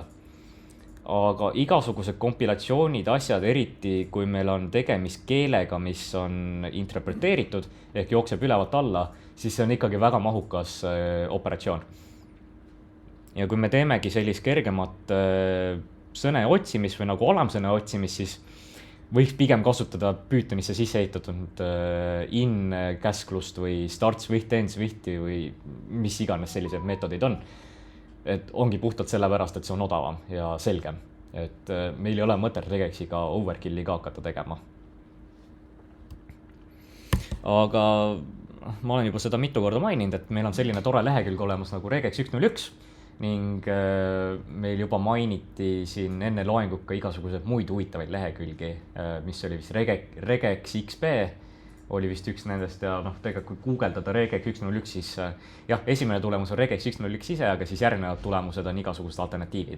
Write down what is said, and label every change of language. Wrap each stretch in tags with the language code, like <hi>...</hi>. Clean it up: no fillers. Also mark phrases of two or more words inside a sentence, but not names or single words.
<et>Aga igasugused kompilatsioonid, asjad, eriti kui meil on tegemist keelega, mis on interpreteeritud ehk jookseb ülevalt alla, siis see on ikkagi väga mahukas operatsioon. Ja kui me teemegi sellist kergemat sõne otsimist või nagu alamsõne otsimist, siis võiks pigem kasutada Pythonisse sisse ehitatud in käsklust või</et> <en>starts with, ends with</en> <et>või mis iganes sellised meetodid on. Et ongi puhtalt sellepärast, et see on odavam ja selgem. Et meil ei ole mõtet regex'iga overkill'i ka hakata tegema. Aga ma olen juba seda mitu korda maininud, et meil on selline tore lehekülg olemas nagu regex 101, ning meil juba mainiti siin enne loengut ka igasuguseid muid huvitavaid lehekülgi, mis oli vist Regex XP oli vist üks nendest ja noh, tegelikult kui guugeldada Regex 1.01, siis jah, esimene tulemus on Regex 1.01 ise, aga siis järgnevad tulemused on igasugused alternatiivid.</et>